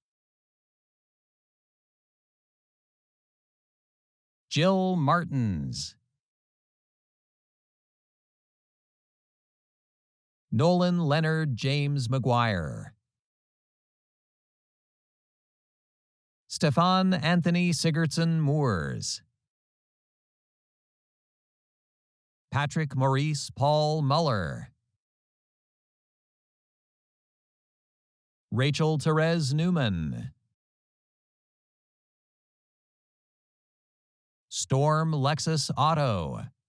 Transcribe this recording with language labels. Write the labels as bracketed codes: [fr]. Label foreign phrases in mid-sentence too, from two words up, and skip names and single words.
[en] Jill Martins. Nolan Leonard James McGuire. Stefan Anthony Sigurdsson Moores. Patrick Maurice Paul Muller. Rachel Therese Newman. Storm Lexus Otto.